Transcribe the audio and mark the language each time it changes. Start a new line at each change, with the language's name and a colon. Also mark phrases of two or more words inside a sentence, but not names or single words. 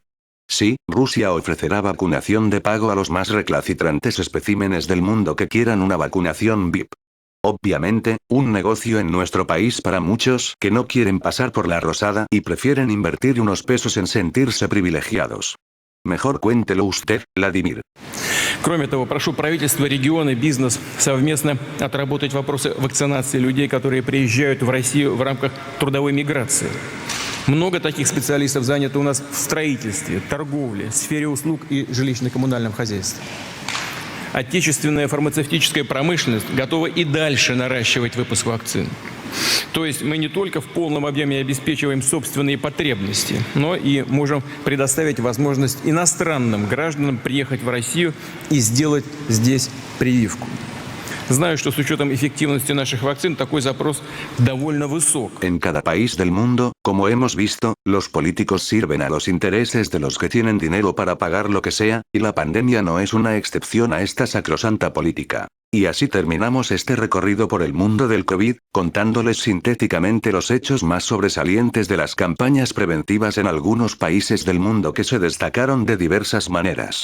Spanish: Sí, Rusia ofrecerá vacunación de pago a los más recalcitrantes especímenes del mundo que quieran una vacunación VIP. Obviamente, un negocio en nuestro país para muchos que no quieren pasar por la rosada y prefieren invertir unos pesos en sentirse privilegiados. Mejor cuéntelo usted, Vladimir.
Russian: Кроме того, прошу правительство, регионы, бизнес совместно отработать вопросы вакцинации людей, которые приезжают в Россию в рамках трудовой миграции. Много таких специалистов занято у нас в строительстве, торговле, сфере услуг и жилищно-коммунальном хозяйстве. Отечественная фармацевтическая промышленность готова и дальше наращивать выпуск вакцин. То есть мы не только в полном объеме обеспечиваем собственные потребности, но и можем предоставить возможность иностранным гражданам приехать в Россию и сделать здесь прививку. Знаю, что с учетом эффективности наших вакцин такой запрос довольно высок.
Spanish: En cada país del mundo, como hemos visto, los políticos sirven a los intereses de los que tienen dinero para pagar lo que sea, y la pandemia no es una excepción a esta sacrosanta política. Y así terminamos este recorrido por el mundo del COVID, contándoles sintéticamente los hechos más sobresalientes de las campañas preventivas en algunos países del mundo que se destacaron de diversas maneras.